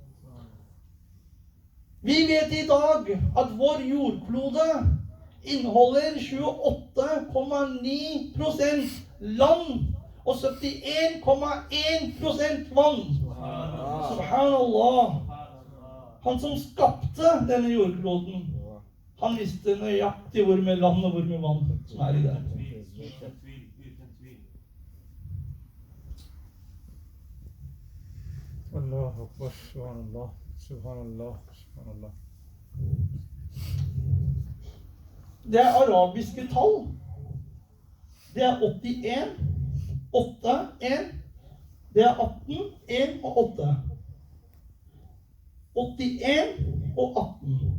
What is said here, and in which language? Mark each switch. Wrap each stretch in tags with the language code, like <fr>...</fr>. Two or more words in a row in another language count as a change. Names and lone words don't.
<no>Vi vet i dag at vår jordklode inneholder 28,9% land og 71,1% vann. Subhanallah. Han som skapte denne jordkloden, han visste nøyaktig hvor med land og hvor med vann som er i det.</no> <ar>الله أكبر، سبحان الله، سبحان الله، سبحان الله.</ar> <no>Det er arabiske tall. Det er 81, 8, 1. Det er 18, 1 og 8. 81 og 18.</no>